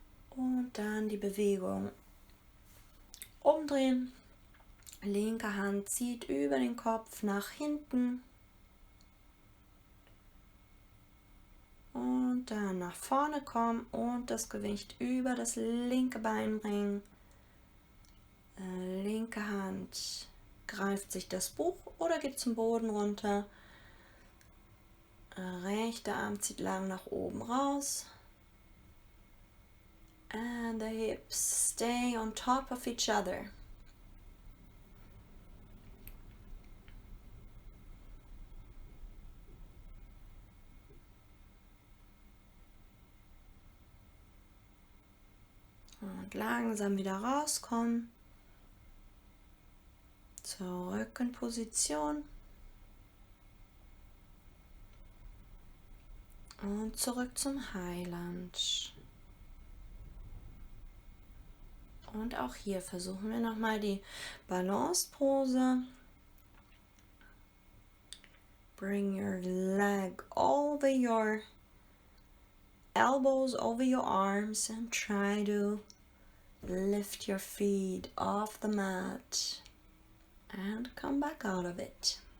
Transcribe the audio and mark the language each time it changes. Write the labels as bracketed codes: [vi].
[de] Und dann die Bewegung umdrehen, linke Hand zieht über den Kopf nach hinten und dann nach vorne kommen und das Gewicht über das linke Bein bringen. Linke Hand greift sich das Buch oder geht zum Boden runter. Rechter Arm zieht lang nach oben raus. [en] And the hips stay on top of each other. [de] Und langsam wieder rauskommen. Zurück in Position. Und zurück zum High Lunge. Und auch hier versuchen wir nochmal die Balancepose. [en] Bring your leg over your elbows, over your arms, and try to lift your feet off the mat and come back out of it.